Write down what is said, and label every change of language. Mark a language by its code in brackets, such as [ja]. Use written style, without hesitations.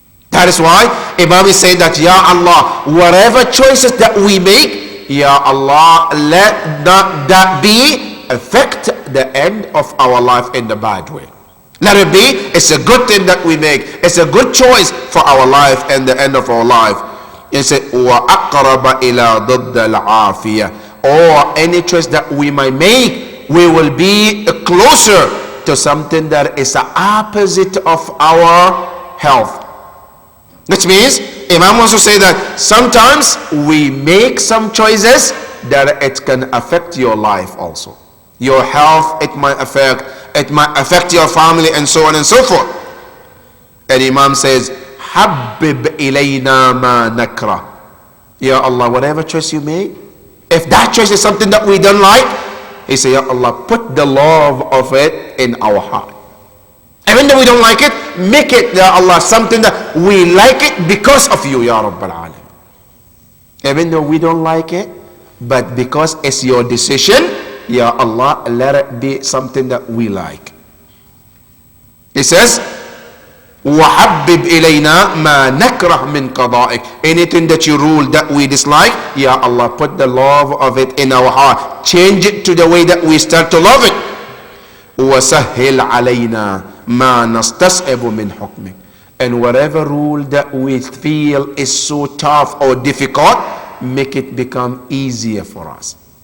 [en] That is why Imam is saying that, Ya Allah, whatever choices that we make, Ya Allah, let not that be affect the end of our life in the bad way. Let it be, it's a good thing that we make. It's a good choice for our life and the end of our life. It said, [ar] وَأَقْرَبَ إِلَى ضِدَّ الْعَافِيَةِ. [en] Or any choice that we might make, we will be closer to something that is the opposite of our health. Which means, Imam wants to say that sometimes we make some choices that it can affect your life also. Your health, it might affect your family and so on and so forth. And Imam says, [ar] Habib ilayna ma nakra. [en] Ya Allah, whatever choice you make, If that choice is something that we don't like, he said, Ya Allah, put the love of it in our heart. Even though we don't like it, make it, Ya Allah, something that we like it because of you, Ya Rabbal Alamin. Even though we don't like it, but because it's your decision, Ya Allah, let it be something that we like. He says, [ar] وَحَبِّبْ إِلَيْنَا مَا نَكْرَهْ مِنْ قَضَائِكَ. [en] Anything that you rule that we dislike, Ya Allah, put the love of it in our heart. Change it to the way that we start to love it. [ar] وَسَهِّلْ عَلَيْنَا مَا نَسْتَصْعِبُ مِنْ حُكْمِكَ. [en] And whatever rule that we feel is so tough or difficult, make it become easier for us.